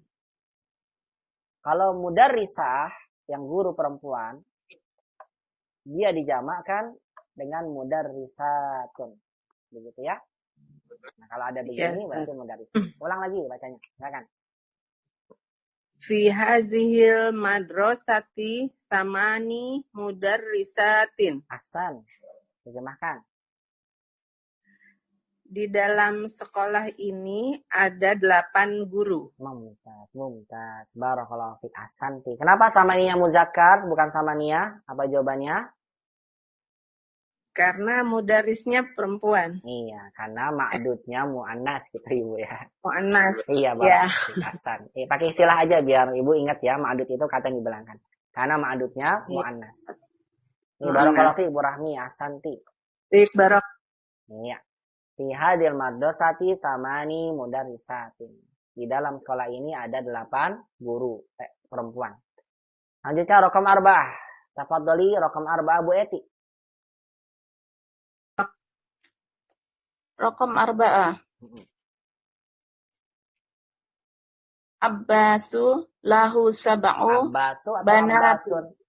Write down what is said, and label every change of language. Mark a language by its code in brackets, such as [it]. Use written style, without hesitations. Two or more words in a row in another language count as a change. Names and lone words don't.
[id] Kalau mudarisah, yang guru perempuan, dia dijamakkan dengan mudarisatun. Begitu ya. Nah, kalau ada begini, berarti mudaris. Ulang lagi bacanya. Silakan. [ar] في هذه المدرسة ثماني مدرّسات. [id] Ahsan. Terjemahkan. Di dalam sekolah ini ada 8 guru. [ar] ممتاز. بارك الله فيك. أحسنتِ. [id] Kenapa [ar] ثمانية مذكّر [id] bukan samaniya? Apa jawabannya? Karena mudarisnya perempuan. Iya, karena [ar] معدودnya مؤنّث [id] gitu Ibu ya. Mu'annas. Iya, Bapak. Hasan. Pakai istilah aja biar Ibu ingat ya, ma'dud itu kata yang dibelangkan. Karena [ar] معدودnya مؤنّث. [id] Ini [ar] بارك الله فيك [id] Bu Rahmi, Asanti. [ar] فيك بارك. Iya. في هذه المدرسة ثماني مدرّسات. [id] Di dalam sekolah ini ada 8 guru perempuan. Lanjutnya [ar] رقم أربعة. تفضّلي رقم أربعة Bu Eti. رقم أربعة. عباس له سبع بنات.